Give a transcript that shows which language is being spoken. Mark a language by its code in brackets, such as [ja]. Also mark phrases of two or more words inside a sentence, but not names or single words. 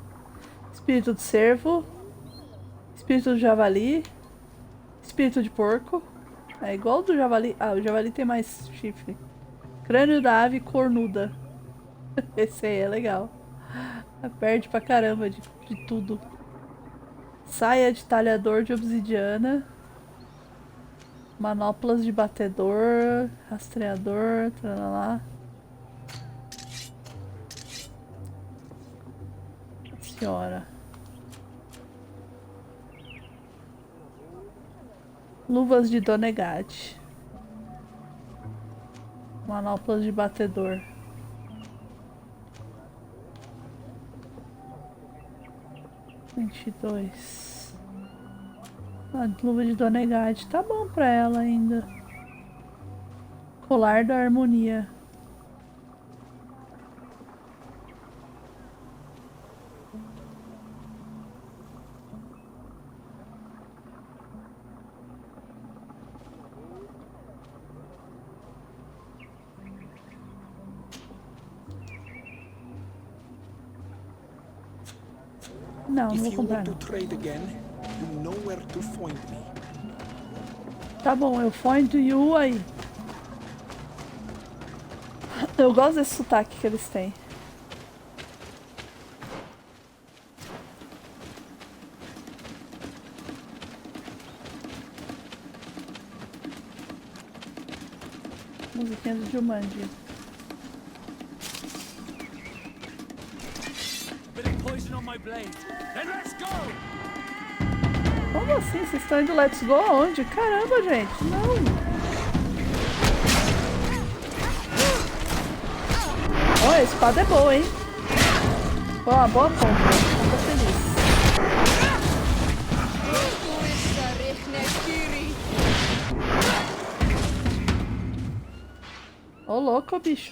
[pt] Espírito de cervo. Espírito do javali. Espírito de porco. É igual ao do javali. Ah, o javali tem mais chifre. Crânio da ave cornuda. Esse aí é legal. Perde pra caramba de tudo. Saia de talhador de obsidiana. Manoplas de batedor. Rastreador. Tralala. Senhora. Luvas de Donegade. Manoplas de batedor. $22. A luva de Donegade tá bom pra ela ainda. Colar da harmonia. Não, não vou comprar não. Tá bom, eu [en] find you [pt] aí. Eu gosto desse sotaque que eles têm. Musiquinha do Jumanji. [en] Poison on my blade. Then let's go! [pt] Como assim? Vocês estão indo [en] Let's Go [pt] aonde? Caramba, gente. Não. Ó, a espada é boa, hein? Foi uma boa compra. Tô feliz. Ô, louco, bicho.